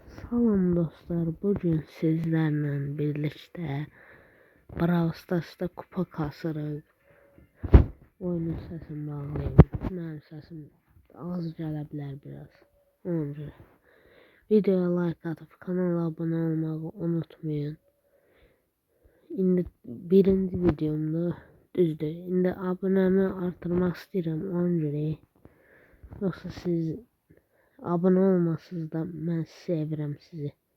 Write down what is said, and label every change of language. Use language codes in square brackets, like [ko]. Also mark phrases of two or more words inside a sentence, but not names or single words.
[tr] Salam dostlar, bugün sizlerle birlikte Brawl Stars'ta kupa kasırıq. [az] Oyunun səsini bağlayayım. Mənim səsim az gələ bilər biraz. Ona görə videoya like atıp kanala abone olmağı unutmayın. İndi birinci videomda düzdür. İndi abonemi artırmaq istəyirəm ona görə. Yoxsa siz abone olmasınız da mən sevirəm sizi.